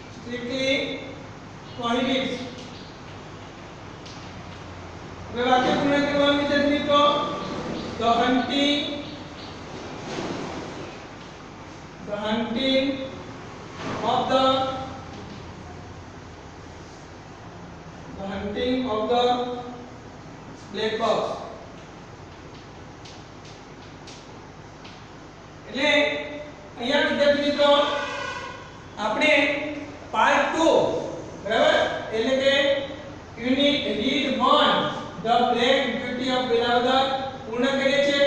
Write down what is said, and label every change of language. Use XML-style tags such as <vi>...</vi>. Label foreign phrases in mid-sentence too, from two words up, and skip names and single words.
<en>strictly prohibits.</en> <gu>હવે વાક્ય પૂર્ણ કરવાનું વિદ્યાર્થી મિત્રો.</gu> <en>The hunting of the black box.</en> <gu>એટલે અહીંયા વિદ્યાર્થી મિત્રો આપણે પાર્ટ 2 બરાબર એટલે કે યુનિટ રીડ 1 ધ બ્લેક બ્યુટી ઓફ વેલાવદર પૂર્ણ કરીએ છીએ.</gu>